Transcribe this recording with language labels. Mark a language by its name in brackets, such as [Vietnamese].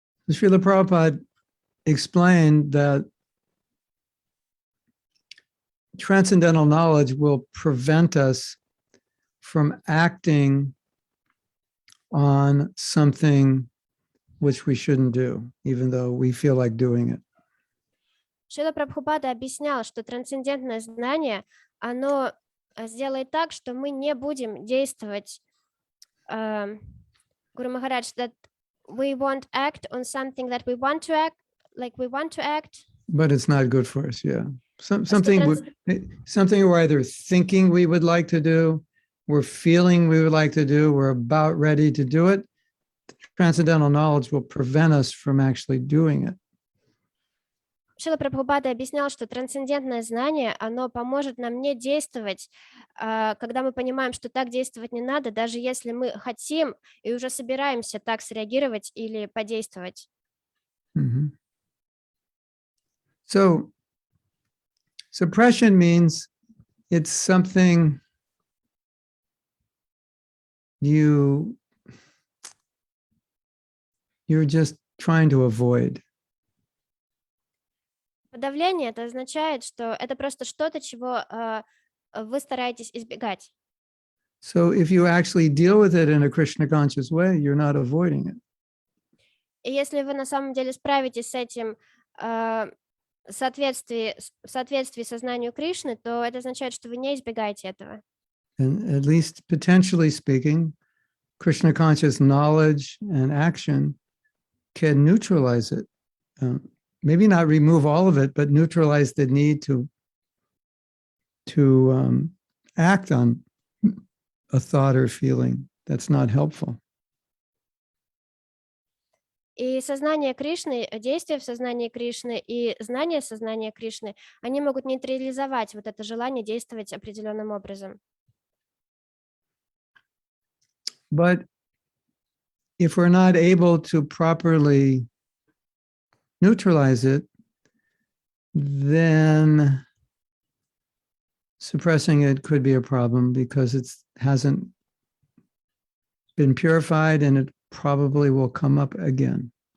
[English] Srila Prabhupada explained that transcendental knowledge will prevent us from acting on something which we shouldn't do, even though we feel like doing it. [Russian] Шрила Прабхупада объяснял, что трансцендентное знание, оно сделает так, что мы не будем действовать. [English] Guru Maharaj, that we won't act on something that we want to act, like we want to act. But it's not good for us, yeah. Something we're either thinking we would like to do, we're feeling we would like to do, we're about ready to do it. Transcendental knowledge will prevent us from actually doing it. [Russian] Шрила Прабхупада объяснял, что трансцендентное знание, оно поможет нам не действовать, когда мы понимаем, что так действовать не надо, даже если мы хотим и уже собираемся так среагировать или подействовать. Mm-hmm. [English] So suppression means it's something you're just trying to avoid. [Russian] Подавление это означает, что это просто что-то, чего вы стараетесь избегать. [English] So if you actually deal with it in a Krishna conscious way, you're not avoiding it. [Russian] И если вы на самом деле справитесь с этим в соответствии сознанию Кришны, то это означает, что вы не избегаете этого. [English] And at least potentially speaking, Krishna conscious knowledge and action can neutralize it. Maybe not remove all of it, but neutralize the need to act on a thought or feeling that's not helpful. [Russian] И сознание Кришны, действия в сознании Кришны и знание сознания Кришны, они могут нейтрализовать вот это желание действовать определенным образом. [English] But if we're not able to properly neutralize it, then suppressing it could be a problem because it hasn't been purified and it probably will come up again.